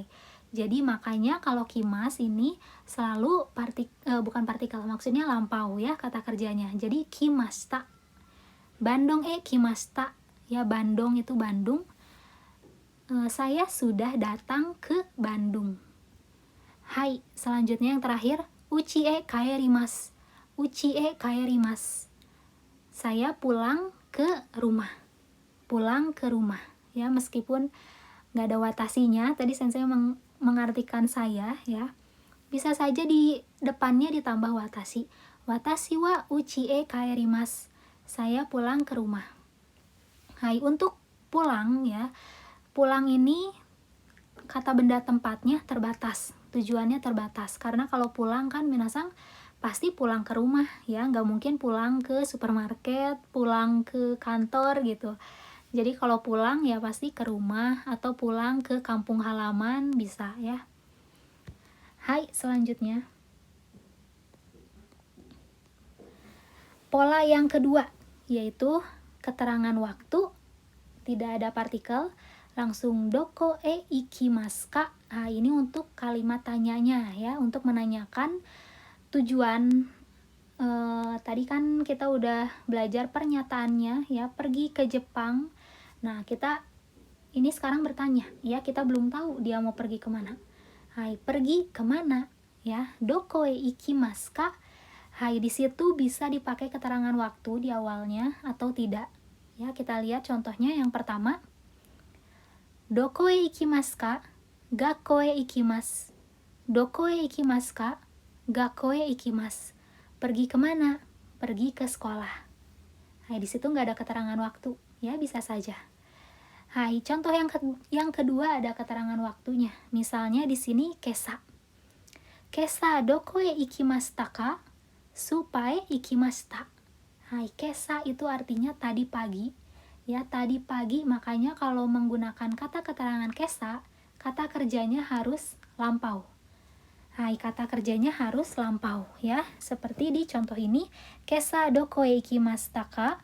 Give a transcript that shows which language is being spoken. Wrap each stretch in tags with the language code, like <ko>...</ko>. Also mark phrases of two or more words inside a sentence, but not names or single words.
<id>Jadi makanya kalau kimas ini selalu bukan partikel, maksudnya lampau ya kata kerjanya. Jadi kimashita. Bandung kimashita. Ya, Bandung itu Bandung. Saya sudah datang ke Bandung. Hai, selanjutnya yang terakhir.</id> <ja>うち帰ります。うち帰ります.</ja> <id>Saya pulang ke rumah. Pulang ke rumah. Ya, meskipun nggak ada watasinya, tadi sensei mengartikan saya ya. Bisa saja di depannya ditambah watashi.</id> <ja>私はうち帰ります.</ja> <id>Saya pulang ke rumah. Hai, untuk pulang ya. Pulang ini kata benda tempatnya terbatas, tujuannya terbatas. Karena kalau pulang kan minasang pasti pulang ke rumah ya, nggak mungkin pulang ke supermarket, pulang ke kantor gitu. Jadi kalau pulang ya pasti ke rumah atau pulang ke kampung halaman bisa ya. Hai, selanjutnya. Pola yang kedua yaitu keterangan waktu, tidak ada partikel.</id> <ja>Langsung どこ行きますか.</ja> <id>Nah, ini untuk kalimat tanyanya ya, untuk menanyakan tujuan. Tadi kan kita udah belajar pernyataannya ya, pergi ke Jepang. Nah, kita ini sekarang bertanya ya, kita belum tahu dia mau pergi kemana. Hai, pergi kemana ya?</id> <ja>どこ行きますか.</ja> <id>Hai, di situ bisa dipakai keterangan waktu di awalnya atau tidak. Ya, kita lihat contohnya yang pertama.</id> <ja>どこ行きますか？学校行きます. どこ行きますか？学校行きます.</ja> <id>Pergi kemana? Pergi ke sekolah. Hai, di situ nggak ada keterangan waktu, ya bisa saja. Hai, contoh yang kedua ada keterangan waktunya. Misalnya di sini kesa.</id> <ja>今朝どこ行きましたか? スーパー行きました.</ja> <id>Hai, kesa itu artinya tadi pagi. Ya, tadi pagi, makanya kalau menggunakan kata keterangan kesa, kata kerjanya harus lampau. Hai, kata kerjanya harus lampau ya. Seperti di contoh ini,</id> <ja>今朝どこ行きましたか?</ja>